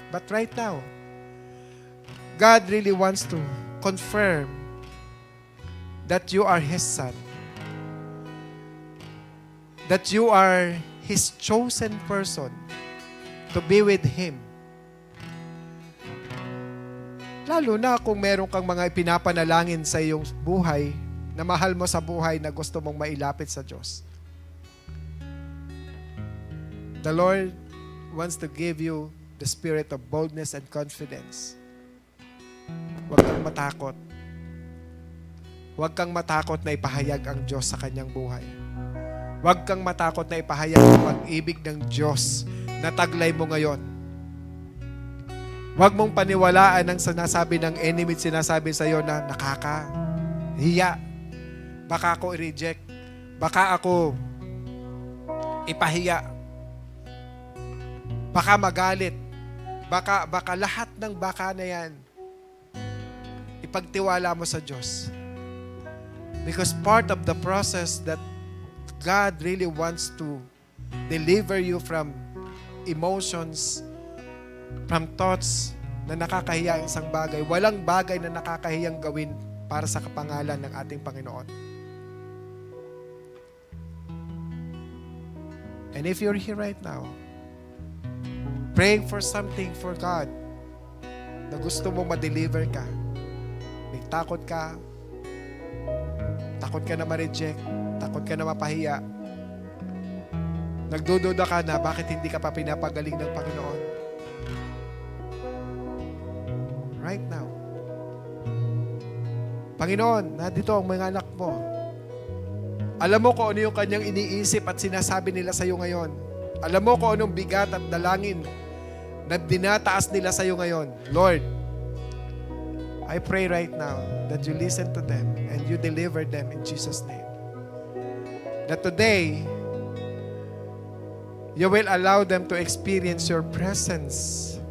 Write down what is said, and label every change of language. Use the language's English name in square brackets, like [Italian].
[English] But right now, God really wants to confirm that you are His son, that you are His chosen person to be with Him. [Filipino] Lalo na kung meron kang mga ipinapanalangin sa iyong buhay, na mahal mo sa buhay na gusto mong mailapit sa Diyos. [English] The Lord wants to give you the spirit of boldness and confidence. [Filipino] Huwag kang matakot. Huwag kang matakot na ipahayag ang Diyos sa kanyang buhay. Huwag kang matakot na ipahayag ang pag-ibig ng Diyos na taglay mo ngayon. Huwag mong paniwalaan ang sinasabi ng enemy, sinasabi sa iyo na nakakahiya. Baka ako i-reject. Baka ako ipahiya. Baka magalit. Baka lahat ng baka na yan, ipagtiwala mo sa Diyos. [English] Because part of the process that God really wants to deliver you from emotions, from thoughts [Filipino] na nakakahiya ang isang bagay. Walang bagay na nakakahiyang gawin para sa kapangalan ng ating Panginoon. [English] And if you're here right now, praying for something for God [Filipino] na gusto mo ma-deliver ka, may takot ka na ma-reject, takot ka na mapahiya, nagdududa ka na bakit hindi ka pa pinapagaling ng Panginoon. [English] Right now, [Filipino] Panginoon, nandito ang mga anak mo. Alam mo kung ano yung kanyang iniisip at sinasabi nila sa iyo ngayon. Alam mo kung anong bigat at dalangin na dinataas nila sa iyo ngayon. [English] Lord, I pray right now that you listen to them and you deliver them in Jesus' name. That today, you will allow them to experience your presence.